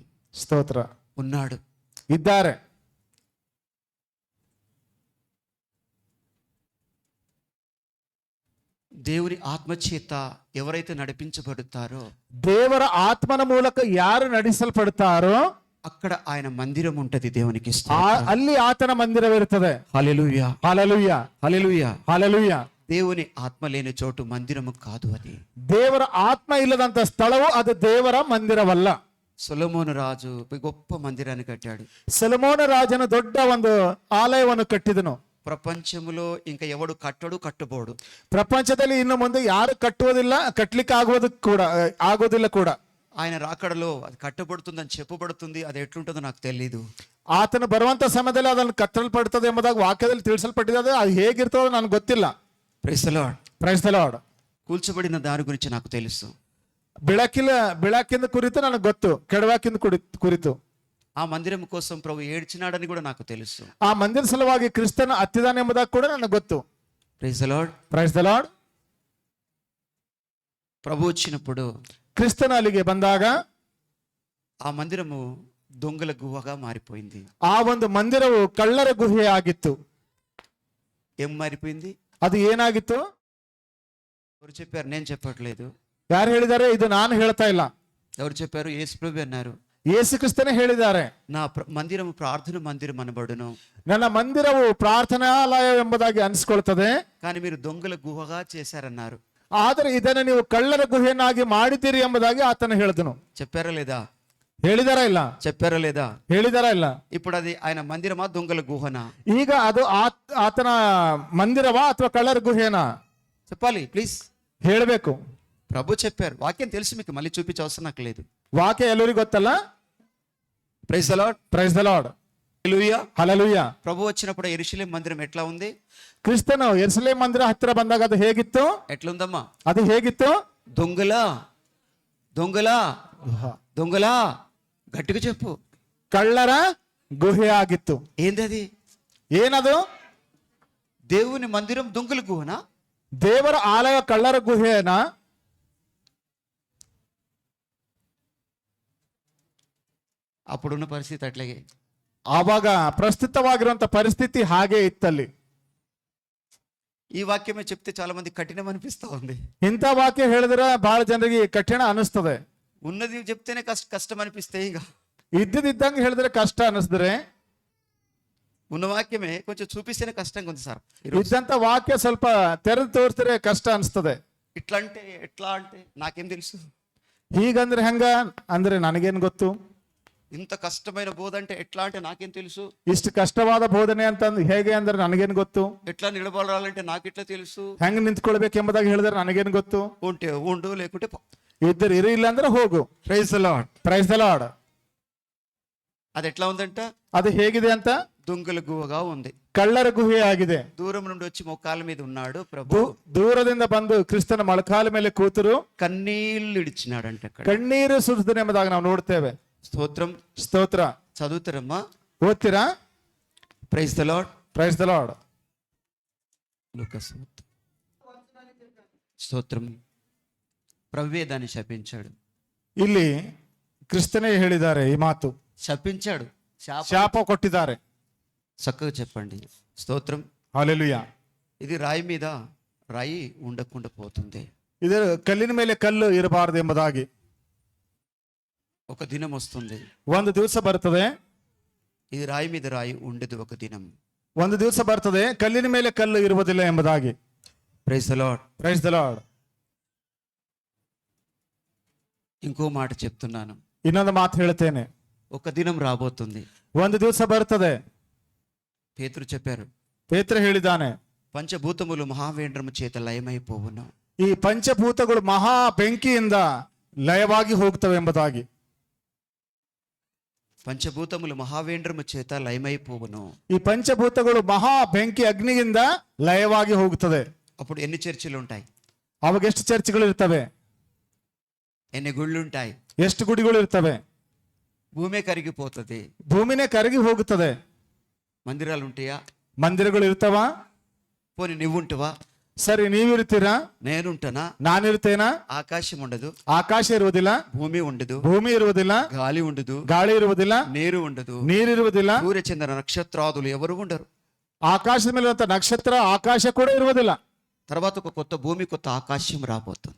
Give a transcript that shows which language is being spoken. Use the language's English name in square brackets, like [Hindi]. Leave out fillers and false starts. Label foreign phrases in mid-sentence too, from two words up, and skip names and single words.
[Telugu] స్తోತ್ರ. ఉన్నాడు. [Kannada] ಇದ್ದಾರೆ. [Telugu] దేవుని ఆత్మచేత ఎవరైతే నడిపించబడతారో, [Kannada] ದೇವರ ಆತ್ಮನ ಮೂಲಕ ಯಾರು ನಡೆಸಲ್ಪಡ್ತಾರೋ [Telugu] అక్కడ ఆయన మందిరం ఉంటది. దేవునికి [Kannada] ಅಲ್ಲಿ ಆತನ ಮಂದಿರವಿರುತ್ತದೆ. [Telugu] హల్లెలూయా, హల్లెలూయా, హల్లెలూయా. హల్లెలూయా. దేవుని ఆత్మ లేని చోటు మందిరము కాదు అది. [Kannada] ದೇವರ ಆತ್ಮ ಇಲ್ಲದಂತ ಸ್ಥಳವು ಅದು ದೇವರ ಮಂದಿರವಲ್ಲ. [Telugu] సొలొమోను రాజు గొప్ప మందిరాన్ని కట్టాడు. [Kannada] ಸೊಲೊಮೋನ ರಾಜನು ದೊಡ್ಡ ಒಂದು ಆಲಯವನ್ನು ಕಟ್ಟಿದನು. [Telugu] ప్రపంచములో ఇంకా ఎవడు కట్టడు, కట్టబోడు. [Kannada] ಪ್ರಪಂಚದಲ್ಲಿ ಇನ್ನು ಮುಂದೆ ಯಾರು ಕಟ್ಟುವುದಿಲ್ಲ, ಕಟ್ಟಲಿಕ್ಕೆ ಆಗೋದಿಲ್ಲ ಕೂಡ. [Telugu] ఆయన రాకడలో అది కట్టబడుతుందని చెప్పబడుతుంది. అది ఎట్లుంటుందో నాకు తెలీదు. [Kannada] ಆತನು ಬರುವಂತ ಸಮಯದಲ್ಲಿ ಅದನ್ನು ಕಟ್ಟಲ್ಪಡ್ತದೆ ಎಂಬುದಾಗಿ ವಾಕ್ಯದಲ್ಲಿ ತಿಳಿಸಲ್ಪಟ್ಟಿದೆ. ಅದು ಹೇಗಿರ್ತದೋ ನನಗೆ ಗೊತ್ತಿಲ್ಲ. [English] Praise the Lord. Praise the Lord. [Telugu] కూల్చబడిన దాని గురించి నాకు తెలుసు. [Kannada] ಬೆಳಕಿನ ಕುರಿತು ನನಗೆ ಗೊತ್ತು, ಕೆಡವಾಕಿನ ಕುರಿತು. [Telugu] ఆ మందిరం కోసం ప్రభు ఏడ్చినాడని కూడా నాకు తెలుసు. [Kannada] ಆ ಮಂದಿರ ಸಲುವಾಗಿ ಕ್ರಿಸ್ತನ ಹತ್ತಿದಾನೆ ಎಂಬುದಾಗಿ ಕೂಡ ನನಗೆ ಗೊತ್ತು. [English] Praise the Lord. Praise the Lord. [Telugu] ప్రభు వచ్చినప్పుడు [Kannada] ಕ್ರಿಸ್ತನ ಅಲ್ಲಿಗೆ ಬಂದಾಗ [Telugu] ఆ మందిరము దొంగల గుహగా మారిపోయింది. [Kannada] ಆ ಒಂದು ಮಂದಿರವು ಕಳ್ಳರ ಗುಹೆ ಆಗಿತ್ತು. [Telugu] ఏం మారిపోయింది? [Kannada] ಅದು ಏನಾಗಿತ್ತು? [Telugu] ఎవరు చెప్పారు? నేను చెప్పట్లేదు. [Kannada] ಯಾರು ಹೇಳಿದ್ದಾರೆ? ಇದು ನಾನು ಹೇಳ್ತಾ ಇಲ್ಲ. [Telugu] ఎవరు చెప్పారు? యేసు ప్రభు అన్నారు. [Kannada] ಯೇಸು ಕ್ರಿಸ್ತನೇ ಹೇಳಿದ್ದಾರೆ. [Telugu] నా మందిరము ప్రార్థన మందిరం అనబడును, [Kannada] ನನ್ನ ಮಂದಿರವು ಪ್ರಾರ್ಥನಾಲಯ ಎಂಬುದಾಗಿ ಅನಿಸ್ಕೊಳ್ತದೆ, [Telugu] కానీ మీరు దొంగల గుహగా చేశారన్నారు. [Kannada] ಆದರೆ ಇದನ್ನು ನೀವು ಕಳ್ಳರ ಗುಹೆಯನ್ನಾಗಿ ಮಾಡಿದ್ದೀರಿ ಎಂಬುದಾಗಿ ಆತನು ಹೇಳಿದನು. [Telugu] చెప్పారా లేదా? [Kannada] ಹೇಳಿದಾರಾ ಇಲ್ಲ? [Telugu] చెప్పారా లేదా? [Kannada] ಹೇಳಿದಾರಾ ಇಲ್ಲ? [Telugu] ఇప్పుడు అది ఆయన మందిరమా, దొంగల గుహనా? [Kannada] ಈಗ ಅದು ಆತನ ಮಂದಿರವಾ ಅಥವಾ ಕಳ್ಳರ ಗುಹೆನಾ? [Telugu] చెప్పాలి ప్లీజ్. [Kannada] ಹೇಳಬೇಕು. [Telugu] ప్రభు చెప్పారు. వాక్యం తెలుసు మీకు, మళ్ళీ చూపించే అవసరం నాకు లేదు. [Kannada] ವಾಕ್ಯ ಎಲ್ಲರಿಗೂ ಗೊತ್ತಲ್ಲ. [English] Praise the Lord. Praise the Lord. [Telugu] హల్లెలూయా. [Kannada] ಹಲ್ಲೆಲೂಯಾ. [Telugu] ప్రభు వచ్చినప్పుడు యెరూషలేము మందిరం ఎట్లా ఉంది? [Kannada] ಕ್ರಿಸ್ತನು ಯೆರೂಸಲೇಮ್ ಮಂದಿರ ಹತ್ತಿರ ಬಂದಾಗ ಅದು ಹೇಗಿತ್ತು? [Telugu] ఎట్లుందమ్మా? [Kannada] ಅದು ಹೇಗಿತ್ತು? [Telugu] దొంగలా దొంగలా దొంగలా, గట్టిగా చెప్పు. [Kannada] ಕಳ್ಳರ ಗುಹೆ ಆಗಿತ್ತು. [Telugu] ఏంది అది? [Kannada] ಏನದು? [Telugu] దేవుని మందిరం దొంగల గుహనా? [Kannada] ದೇವರ ಆಲಯ ಕಳ್ಳರ ಗುಹೆನ? [Telugu] అప్పుడున్న పరిస్థితి అట్లాగే. [Kannada] ಆವಾಗ ಪ್ರಸ್ತುತವಾಗಿರುವಂತ ಪರಿಸ್ಥಿತಿ ಹಾಗೆ ಇತ್ತಲ್ಲಿ. [Telugu] ఈ వాక్యమే చెప్తే చాలా మంది కఠినం అనిపిస్తా ఉంది. [Kannada] ಇಂಥ ವಾಕ್ಯ ಹೇಳಿದ್ರೆ ಬಹಳ ಜನರಿಗೆ ಕಠಿಣ ಅನಿಸ್ತದೆ. [Telugu] ఉన్నది చెప్తేనే కష్టం అనిపిస్తే ఇంకా [Kannada] ಇದ್ದಂಗೆ ಹೇಳಿದ್ರೆ ಕಷ್ಟ ಅನಿಸಿದ್ರೆ, [Telugu] ఉన్న వాక్యమే కొంచెం చూపిస్తేనే కష్టంగా ఉంది సార్. [Kannada] ಇದ್ದಂತ ವಾಕ್ಯ ಸ್ವಲ್ಪ ತೆರೆದು ತೋರಿಸಿದ್ರೆ ಕಷ್ಟ ಅನಿಸ್ತದೆ. [Telugu] ఇట్లా అంటే ఎట్లా అంటే నాకేం తెలుసు? [Kannada] ಹೀಗಂದ್ರೆ ಹೆಂಗ ಅಂದ್ರೆ ನನಗೇನು ಗೊತ್ತು? [Telugu] ఇంత కష్టమైన బోధ అంటే ఎట్లా అంటే నాకేం తెలుసు? [Kannada] ಇಷ್ಟು ಕಷ್ಟವಾದ ಬೋಧನೆ ಅಂತ ಹೇಗೆ ಅಂದ್ರೆ ನನಗೇನು ಗೊತ್ತು? [Telugu] ఎట్లా నిలబడాలంటే నాకు ఎట్లా తెలుసు? [Kannada] ಹೆಂಗ್ ನಿಂತ್ಕೊಳ್ಬೇಕೆಂಬುದಾಗಿ ಹೇಳಿದ್ರೆ ನನಗೇನು ಗೊತ್ತು? [Telugu] ఉంటే ఉండు, లేకుంటే [Kannada] ಇದ್ದರೆ ಇರಿ, ಇಲ್ಲ ಅಂದ್ರೆ ಹೋಗು. [English] Praise the Lord. Praise the Lord. [Telugu] అది ఎట్లా ఉందంట? [Kannada] ಅದು ಹೇಗಿದೆ ಅಂತ? [Telugu] దొంగల గుహగా ఉంది. [Kannada] ಕಳ್ಳರ ಗುಹೆ ಆಗಿದೆ. [Telugu] దూరం నుండి వచ్చి మోకాళ్ళ మీద ఉన్నాడు ప్రభు. [Kannada] ದೂರದಿಂದ ಬಂದು ಕ್ರಿಸ್ತನ ಮೊಳಕಾಲ ಮೇಲೆ ಕೂತರು [Telugu] కన్నీళ్లు ఇడిచినాడంట. అక్కడ [Kannada] ಕಣ್ಣೀರು ಸುರಿಸಿದನು ಎಂಬುದಾಗಿ ನಾವು ನೋಡ್ತೇವೆ. [Telugu] స్తోత్రం. [Kannada] ಸ್ತೋತ್ರ. [Telugu] చదువుతారమ్మా? [Kannada] ಓದ್ತೀರಾ? [English] Praise the Lord. Praise the Lord. [Telugu] స్తోత్రం. ప్రభువే దాన్ని శపించాడు. [Kannada] ಇಲ್ಲಿ ಕ್ರಿಸ್ತನೇ ಹೇಳಿದ್ದಾರೆ ಈ ಮಾತು. [Telugu] శపించాడు, [Kannada] ಶಾಪ ಕೊಟ್ಟಿದ್ದಾರೆ. [Telugu] చక్కగా చెప్పండి. స్తోత్రం. [Kannada] ಹಲ್ಲೆಲೂಯಾ. [Telugu] ఇది రాయి మీద రాయి ఉండకుండా పోతుంది. [Kannada] ಇದು ಕಲ್ಲಿನ ಮೇಲೆ ಕಲ್ಲು ಇರಬಾರದು ಎಂಬುದಾಗಿ. [Telugu] ఒక దినం వస్తుంది, [Kannada] ಒಂದು ದಿವಸ ಬರ್ತದೆ. [Telugu] ఇది రాయి మీద రాయి ఉండదు ఒక దినం. [Kannada] ಒಂದು ದಿವಸ ಬರ್ತದೆ, ಕಲ್ಲಿನ ಮೇಲೆ ಕಲ್ಲು ಇರುವುದಿಲ್ಲ ಎಂಬುದಾಗಿ. [English] Praise the Lord. Praise the Lord. [Telugu] ఇంకో మాట చెప్తున్నాను. [Kannada] ಇನ್ನೊಂದು ಮಾತು ಹೇಳ್ತೇನೆ. [Telugu] ఒక దినం రాబోతుంది. [Kannada] ಒಂದು ದಿವಸ ಬರ್ತದೆ. [Telugu] పేతురు చెప్పారు, [Kannada] ಪೇತ್ರ ಹೇಳಿದ್ದಾನೆ, [Telugu] పంచభూతములు మహావేంద్రము చేత లయమైపోవును. [Kannada] ಈ ಪಂಚಭೂತಗಳು ಮಹಾ ಬೆಂಕಿಯಿಂದ ಲಯವಾಗಿ ಹೋಗ್ತವೆ ಎಂಬುದಾಗಿ. [Telugu] పంచభూతములు మహావేంద్రము చేత లయమైపోవును. [Kannada] ಈ ಪಂಚಭೂತಗಳು ಮಹಾ ಬೆಂಕಿ ಅಗ್ನಿಯಿಂದ ಲಯವಾಗಿ ಹೋಗುತ್ತದೆ. [Telugu] అప్పుడు ఎన్ని చర్చిలు ఉంటాయి? [Kannada] ಅವಾಗ ಎಷ್ಟು ಚರ್ಚ್ಗಳು ಇರ್ತವೆ? [Telugu] ఎన్ని గుళ్ళు ఉంటాయి? [Kannada] ಎಷ್ಟು ಗುಡಿಗಳು ಇರ್ತವೆ? [Telugu] భూమే కరిగిపోతుంది. [Kannada] ಭೂಮಿನೇ ಕರಗಿ ಹೋಗುತ್ತದೆ. [Telugu] మందిరాలు ఉంటాయా? [Kannada] ಮಂದಿರಗಳು ಇರ್ತವಾ? [Telugu] పోనీ నువ్వుంటవా? [Kannada] ಸರಿ ನೀವಿರ್ತೀರಾ, [Telugu] నేనుంటానా? [Kannada] ನಾನಿರ್ತೇನಾ? [Telugu] ఆకాశం ఉండదు, [Kannada] ಆಕಾಶ ಇರುವುದಿಲ್ಲ, [Telugu] భూమి ఉండదు, [Kannada] ಭೂಮಿ ಇರುವುದಿಲ್ಲ, [Telugu] గాలి ఉండదు, [Kannada] ಗಾಳಿ ಇರುವುದಿಲ್ಲ, [Telugu] నీరు ఉండదు, [Kannada] ನೀರಿರುವುದಿಲ್ಲ, [Telugu] సూర్యచంద్ర నక్షత్రాదులు ఎవరు ఉండరు. [Kannada] ಆಕಾಶದ ಮೇಲೆ ಇರುವಂತ ನಕ್ಷತ್ರ ಆಕಾಶ ಕೂಡ ಇರುವುದಿಲ್ಲ. [Telugu] తర్వాత ఒక కొత్త భూమి, కొత్త ఆకాశం రాబోతుంది.